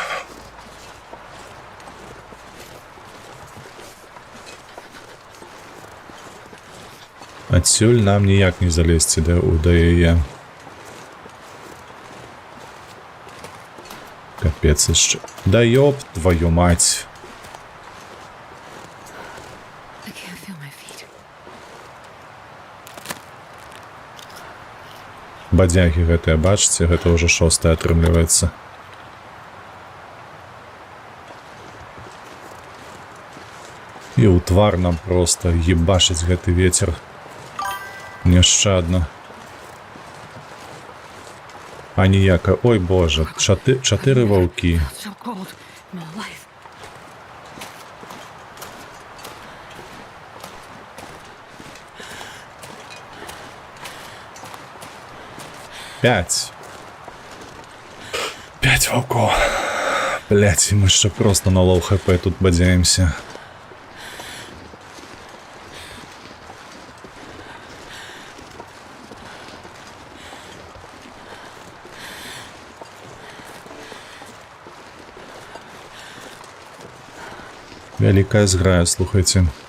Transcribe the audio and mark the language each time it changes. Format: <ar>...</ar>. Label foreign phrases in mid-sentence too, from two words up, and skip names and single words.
<be>Адсюль нам ніяк не залезці да яе. Капец яшчэ.</be> <ru>Да ёб твою мать.</ru> <en>I can't feel my feet.</en> <be>Бадзягі гэтыя, бачыце, гэта ўжо 6-е атрымліваецца. І ў твар нам проста ебашыць гэты вецер. Няшчадна. А ніяка, ой боже, 4 ваўкі.</be> <en>Felt so cold in my life.</en> <be>Пять ваўкоў. Блять, мы ще просто на</be> <en>low HP</en> <be>тут бадзяемся. Вялікая зграя, слухайце.</be>